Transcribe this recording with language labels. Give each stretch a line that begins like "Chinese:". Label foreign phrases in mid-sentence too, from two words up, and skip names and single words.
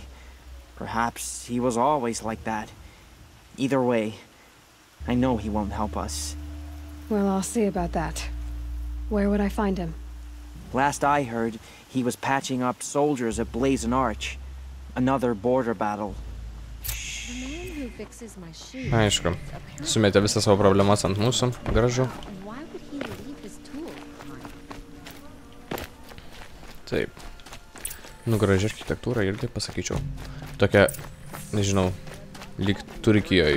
English: Perhaps he was always like that. Either way, I know he won't help us. Well, I'll see about that. Where would I find him? Last I heard, he was patching up soldiers at Blazon Arch. Another border battle.
Lithuanian: Aišku. Sumetė visą savo problemas ant mūsų. Gražu. Taip. Nu, graži architektūra irgi pasakyčiau. Tokia, nežinau, lyg Turkijoje.